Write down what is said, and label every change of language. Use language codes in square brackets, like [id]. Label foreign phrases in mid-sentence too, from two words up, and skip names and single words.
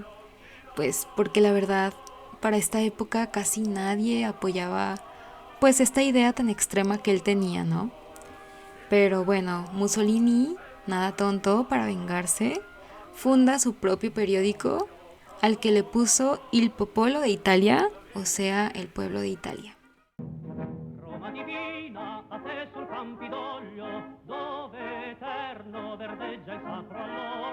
[es] Pues porque la verdad, para esta época casi nadie apoyaba pues esta idea tan extrema que él tenía, ¿no? Pero bueno, Mussolini, nada tonto para vengarse, funda su propio periódico al que le puso Il Popolo de Italia, o sea, el pueblo de Italia. [it] Roma divina, a te sul Campidoglio, dove eterno verdeggia il sacro alloro.